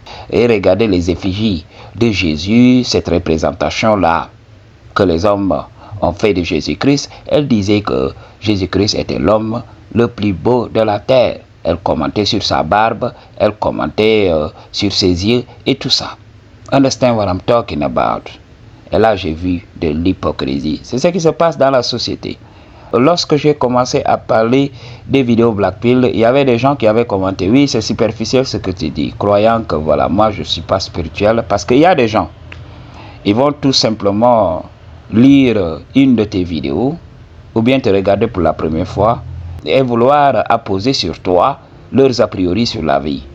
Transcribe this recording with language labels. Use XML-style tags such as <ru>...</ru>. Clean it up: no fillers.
<fr>Et regardez les effigies de Jésus, cette représentation-là que les hommes ont fait de Jésus-Christ. Elle disait que Jésus-Christ était l'homme le plus beau de la terre. Elle commentait sur sa barbe, elle commentait sur ses yeux et tout ça.</fr> <en>Understand what I'm talking about?</en> <fr>Et là, j'ai vu de l'hypocrisie. C'est ce qui se passe dans la société. Lorsque j'ai commencé à parler des vidéos Blackpill, il y avait des gens qui avaient commenté, oui, c'est superficiel ce que tu dis, croyant que voilà, moi je ne suis pas spirituel. Parce qu'il y a des gens, ils vont tout simplement lire une de tes vidéos, ou bien te regarder pour la première fois, et vouloir apposer sur toi leurs a priori sur la vie.</fr>